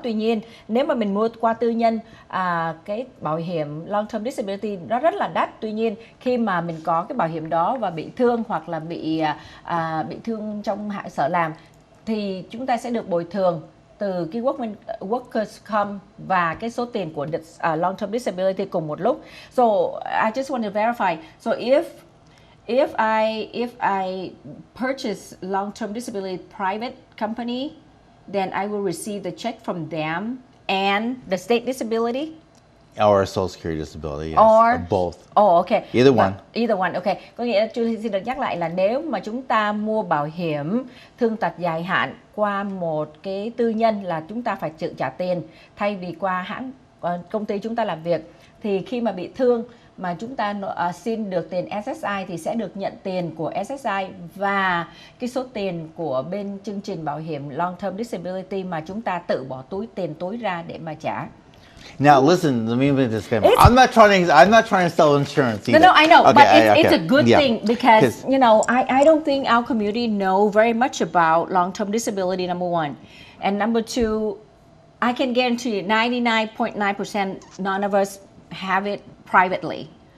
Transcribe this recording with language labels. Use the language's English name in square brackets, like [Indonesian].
[Vietnamese] Tuy nhiên, nếu mà mình mua qua tư nhân, cái bảo hiểm Long Term Disability nó rất là đắt. Tuy nhiên, khi mà mình có cái bảo hiểm đó và bị thương hoặc là bị thương trong sở làm thì chúng ta sẽ được bồi thường từ cái workers comp và cái số tiền của long term disability cùng một lúc. [English] So I just want to verify. So if I purchase long term disability private company, then I will receive the check from them and the state disability. Or Social Security disability, yes. Or both. Okay. Either one. Either one, okay. [Vietnamese] Có nghĩa là Julie xin được nhắc lại là nếu mà chúng ta mua bảo hiểm thương tật dài hạn qua một cái tư nhân là chúng ta phải tự trả tiền thay vì qua công ty chúng ta làm việc. Thì khi mà bị thương mà chúng ta xin được tiền SSI thì sẽ được nhận tiền của SSI và cái số tiền của bên chương trình bảo hiểm Long Term Disability mà chúng ta tự bỏ tiền túi ra để mà trả. [English] Now listen, let me make this disclaimer. I'm not trying to sell insurance either. No, I know, okay, but it's a good thing because you know I don't think our community know very much about long-term disability. Number one, and number two, I can guarantee 99.9% none of us have it privately.